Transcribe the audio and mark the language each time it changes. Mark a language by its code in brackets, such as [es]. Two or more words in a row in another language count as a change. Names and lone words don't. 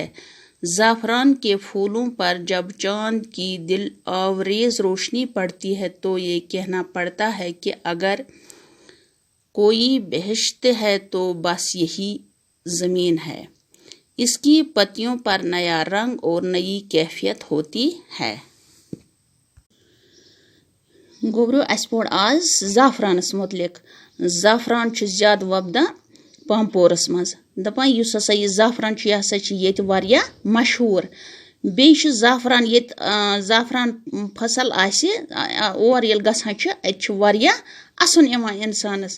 [ur] زعفران کے پھولوں پر جب چاند کی دل آویز روشنی پڑتی ہے تو یہ کہنا پڑتا ہے کہ اگر کوئی بہشت ہے تو بس یہی زمین ہے۔ اس کی پتیوں پر نیا رنگ اور نئی کیفیت ہوتی ہے۔ [ks] گوبرو اس پور آز زعفرانس متعلق۔ زعفران زیادہ وپدان پامپورس مز دپان یس ہسا یہ زعفران یہ ہسا یہ واریاہ مشہور۔ بیٚیہِ زعفران یہ زعفران فصل اور یل گژھان ات واریاہ اسن یوان انسانس۔